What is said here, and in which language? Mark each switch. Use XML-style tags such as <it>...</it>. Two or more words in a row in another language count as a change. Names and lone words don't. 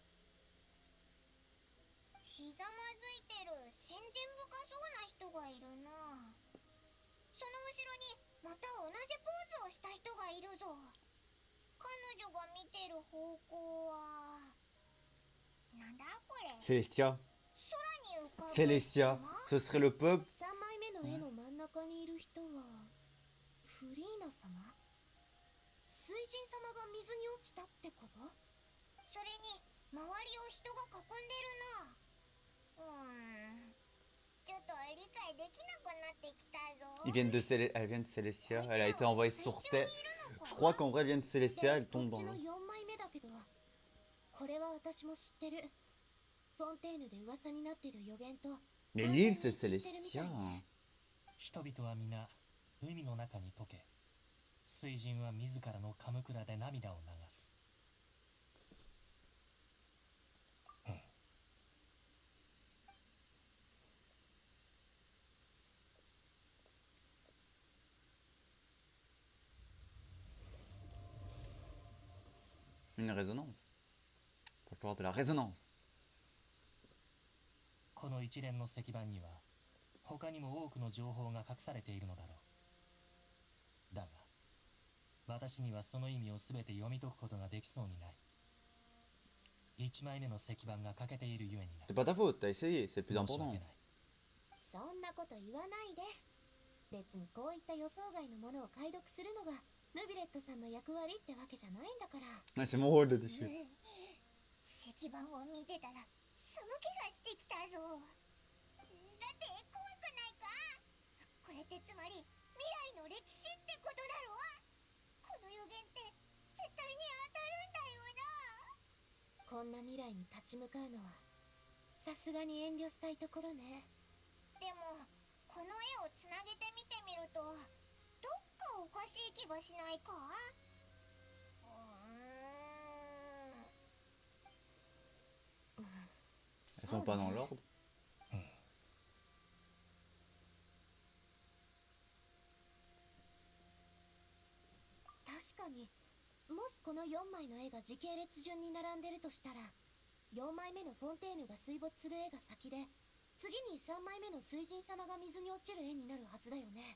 <ja>ひざまずいてる信心深そうな人がいるな。その後ろにまた同じポーズをした人がいるぞ。彼女が見てる方向はなんだこれ。 Célestia. 空に浮かぶ</ja> <fr>Célestia. Ce serait le peuple.</fr> <ja>3 枚目の絵の真ん中にいる人はフリーナ様？水神様が水に落ちたってこと？それに周りを人が囲んでるな。ちょっと理解できなくなってきたぞ。</ja> <fr>Elle vient de Célestia. Elle a été envoyée sur Terre. Je crois qu'en vrai, elle vient de Célestia. Elle tombe dans</fr> <ja>こっち</ja> <fr>le.</fr> <ja>の4枚目だけど、これは私も知ってる。フォンテーヌで噂になってる予言と。</ja> <fr>Mais l'île, c'est Célestia.</fr> <ja>人々は皆海の中に溶け、水神は自らのカムクラで涙を流す。</ja> <fr>Une résonance. Pour pouvoir de la résonance.</fr> <ja>この一連の石板には他にも多くの情報が隠されているのだろう。だが私にはその意味を全て読み解くことができそうにない。1枚目の石板が欠けているゆえにな。</ja> <fr>C'est pas ta faute, t'as essayé, c'est le plus</fr> <ja>申し</ja> <fr>important.</fr> <ja>訳ない。そんなこと言わないで。別にこういった予想外のものを解読するのがヌビレットさんの役割ってわけじゃないんだから。</ja> <fr>Ouais, c'est mon rôle de déchirer.</fr> <ja>石板を見てたら寒気がしてきたぞ。だって怖くないか？これってつまり未来の歴史ってことだろ？この予言って絶対に当たるんだよな。こんな未来に立ち向かうのはさすがに遠慮したいところね。でもこの絵をつなげて見てみるとどっかおかしい気がしないか？</ja> <fr>Elles sont pas dans l'ordre.</fr> <ja>確かに、もしこの4枚の絵が時系列順に並んでるとしたら、4枚目のフォンテーヌが水没する絵が先で、次に3枚目の水神様が水に落ちる絵になるはずだよね。</ja>